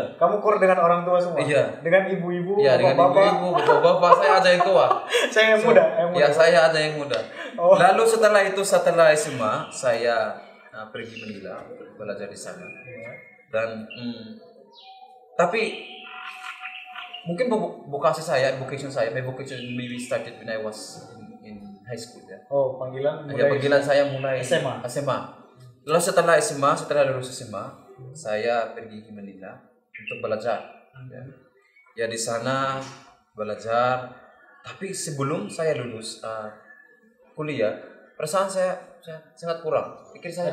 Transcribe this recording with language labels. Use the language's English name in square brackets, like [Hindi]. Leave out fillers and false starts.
[Indonesian] Kamu koor dengan orang tua semua? Iya. Dengan ibu-ibu, iya, dengan ibu-ibu, bapak-bapak, saya aja yang tua. Saya yang muda. Ya, saya aja yang muda. Lalu setelah SMA, saya pergi Manila untuk belajar di sana. Dan tapi mungkin [English] vocation [Indonesian] saya [English] maybe started when I was in high school ya. [Indonesian] Oh, panggilan saya mulai SMA. Lalu setelah lulus SMA, saya pergi ke Manila untuk belajar. Ya, di sana belajar. Tapi sebelum saya lulus kuliah, perasaan saya sangat kurang. Pikir saya